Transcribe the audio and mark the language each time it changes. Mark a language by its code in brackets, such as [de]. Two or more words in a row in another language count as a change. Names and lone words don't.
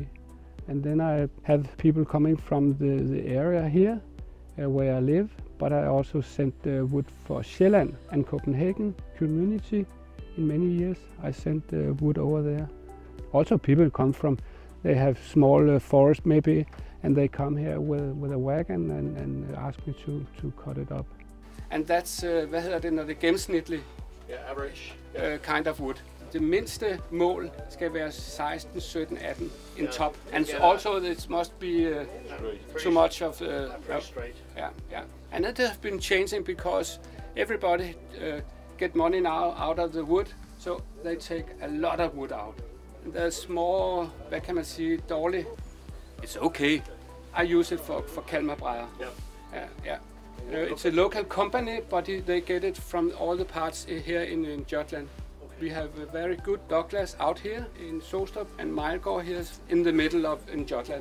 [en] And then I have people coming from the area here where I live, but I also sent wood for Sjælland and Copenhagen community. In many years I sent wood over there. Also people come from, they have small forest maybe and they come here with a wagon and ask me to cut it up. And that's, [da] hvad hedder det, når det er gennemsnitlig [en] average. Kind of wood. [da] Det mindste mål skal være 16, 17, 18 [en] in top. And also it must be too much of... Yeah. And it has been changing because everybody get money now out of the wood, so they take a lot of wood out. And there's more, [da] hvad kan man sige, dårligt. [en] It's okay. I use it for kalmarbrædder. Yeah. It's a local company, but they get it from all the parts here in Jutland. We have a very good Douglas out here in Sostrup and Mejlgaard here in the middle of Jutland.